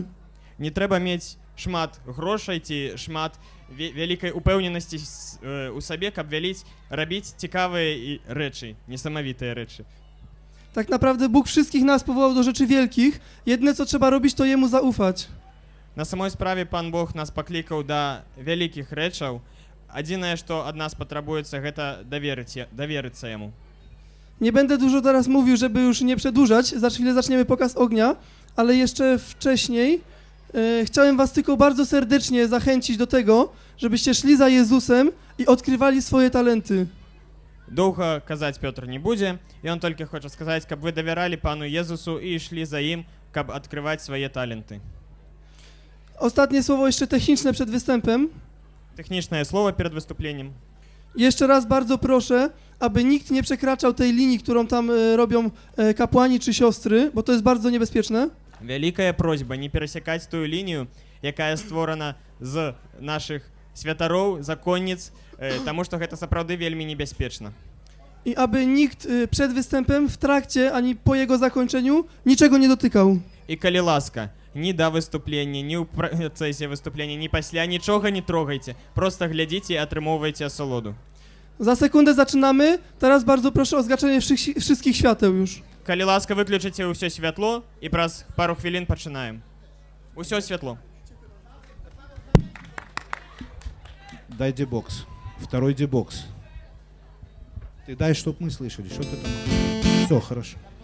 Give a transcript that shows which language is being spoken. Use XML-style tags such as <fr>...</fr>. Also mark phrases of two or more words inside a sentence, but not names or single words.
<be>Не трэба мець шмат грошай ці шмат вялікай упэўненасці у сабе, каб рабіць цікавыя рэчы, несамавітыя рэчы.</be> <pl>Tak naprawdę Bóg wszystkich nas powołał do rzeczy wielkich. Jedyne co trzeba robić, to Jemu zaufać.</pl> <be>На самой справе Пан Бог нас паклікаў да вялікіх рэчаў. Адзінае, што ад нас патрабуецца, гэта даверыцца яму.</be> <pl>Nie będę dużo teraz mówił, żeby już nie przedłużać. Za chwilę zaczniemy pokaz ognia, ale jeszcze wcześniej chciałem was tylko bardzo serdecznie zachęcić do tego, żebyście szli za Jezusem i odkrywali swoje talenty.</pl> <be>Доўга казаць Пётр не будзе, і он толькі хоча сказаць, каб вы давяралі Пану Езусу і ішлі за ім, каб адкрываць свае таленты.</be> <pl>Ostatnie słowo jeszcze techniczne przed występem.</pl> <be>Тэхнічнае слово перад выступленнем.</be> <pl>Jeszcze raz bardzo proszę, aby nikt nie przekraczał tej linii, którą tam robią kapłani czy siostry, bo to jest bardzo niebezpieczne.</pl> <be>Вялікая просьба не перасякаць тую лінію, якая створана з нашых святароў, законніц, таму што гэта сапраўды вельмі небяспечна.</be> <pl>I aby nikt przed występem, w trakcie, ani po jego zakończeniu niczego nie dotykał.</pl> <be>І калі ласка, ні да выступлення, ні ў працэсе выступлення, ні пасля, нічога не трогайце. Проста глядзіце і атрымоўвайце асалоду.</be> <pl>Za sekundę zaczynamy. Teraz bardzo proszę o zgaszenie wszystkich świateł już.</pl> <be>Калі ласка, выключыце ўсё святло і праз пару хвілін пачынаем. Усё святло.</be> <ru>Дай дебокс. Второй дебокс. Ты дай, чтоб мы слышали, что ты там. Все, хорошо.</ru>